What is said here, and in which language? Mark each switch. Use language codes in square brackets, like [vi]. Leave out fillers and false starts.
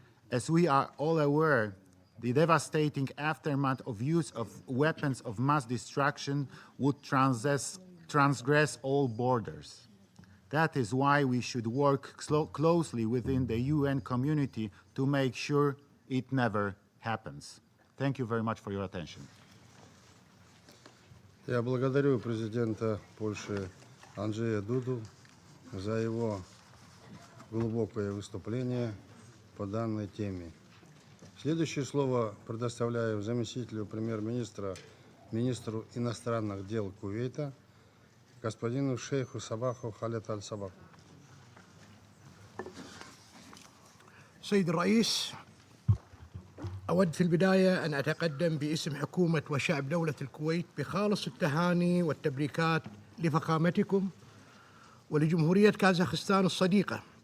[en] As we are all aware, the devastating aftermath of use of weapons of mass destruction would transgress all borders. That is why we should work closely within the UN community to make sure it never happens. Thank you very much for your attention. [ru] Я благодарю президента Польши Анджея Дуду за его глубокое выступление по данной теме. Следующее слово предоставляю заместителю премьер-министра, министру иностранных дел Кувейта, господину шейху Сабаху Халед Аль-Сабах. [ar] سيد الرئيس، أود في البداية أن أتقدم باسم حكومة وشعب دولة الكويت بخالص التهاني والتبريكات لفخامتكم ولجمهورية كازاخستان الصديقة